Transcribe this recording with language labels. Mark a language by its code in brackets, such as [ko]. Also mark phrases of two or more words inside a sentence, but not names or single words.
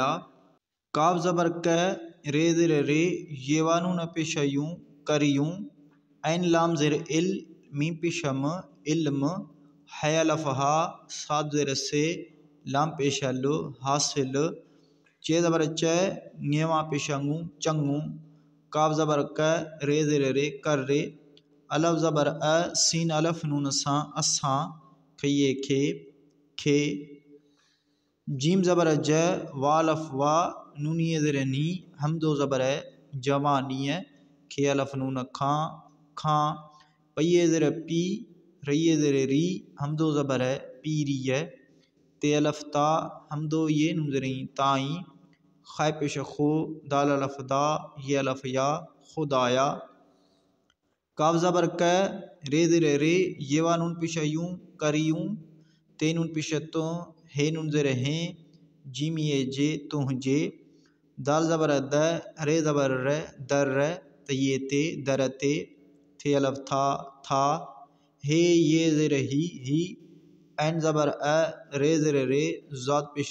[sd] काफ ज़बर क, रे ज़र रे, ये वा नून पेश यूं, करियूं, ऐन लाम ज़र इल, मीम पेश म, इल्म, है अलफ हा, साद ज़र से, लाम पेश लो, हासिल, चे ज़बर च, न्यवा पेश अंगू, चंगू, काफ ज़बर क, रे ज़र रे, कर रे, अलफ ज़बर अ, सीन अलफ नून सा, असां, खये खे, खे, जीम ज़बर ज, वा अलफ वा, नूनिय ज़र नी, हमदो ज़बर जवानी, खे अलफ नून खां, खां, पये ज़र पी, रये ज़र री, हमदो ज़बर पीरी, ते अलफ ता, हमदो ये नून ज़रई, ताई, खाए पेश खो, दाल अलफ दा, ये अलफ या, खुदाया। काफ ज़बर क, रे ज़र रे, ये वा नून पेश यूं, करियूं, ते नून पेश तो, हे नून ज़ेर हैं, जीम ये जे तुहजे, दाल ज़बर द, रे ज़बर र, दर तये ते, दरते, थे अलफ था, हे ये ज़ेर ही, ऐन ज़बर अ, रे ज़ेर रे, ज़ात पेश